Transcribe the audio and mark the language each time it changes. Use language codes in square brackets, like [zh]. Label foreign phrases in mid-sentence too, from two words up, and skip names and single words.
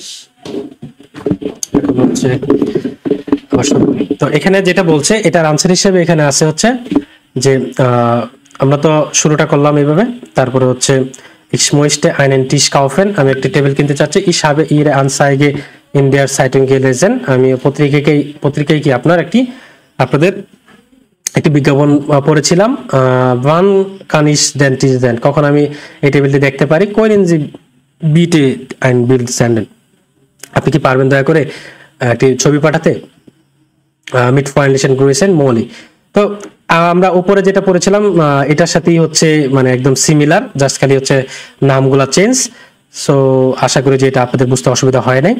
[bn] এখন হচ্ছে তো এখানে যেটা বলছে এটার আনসার হিসেবে এখানে আছে হচ্ছে যে আমরা তো শুরুটা করলাম এইভাবে, তারপরে হচ্ছে [de] ich möchte einen Tisch kaufen [bn] আমি একটা টেবিল কিনতে চাচ্ছি। [de] ich habe ihre Anzeige in der Zeitung gelesen [bn] আমি পত্রিকায় কি আপনাদের একটি বিজ্ঞাপন পড়েছিলাম। [de] wann kann ich den Tisch sehen [bn] কখন আমি এই টেবিলটি দেখতে পারি? [de] können Sie bitte ein Bild senden [bn] আপনি কি পারবেন দয়া করে একটি ছবি পাঠাতে? [de] mit freundlichen Grüßen Molly। [bn] তো আমরা উপরে যেটা পড়েছিলাম এটার সাথেই হচ্ছে মানে একদম সিমিলার, জাস্ট খালি হচ্ছে নামগুলা চেঞ্জ। সো আশা করি যে এটা আপনাদের বুঝতে অসুবিধা হয় নাই।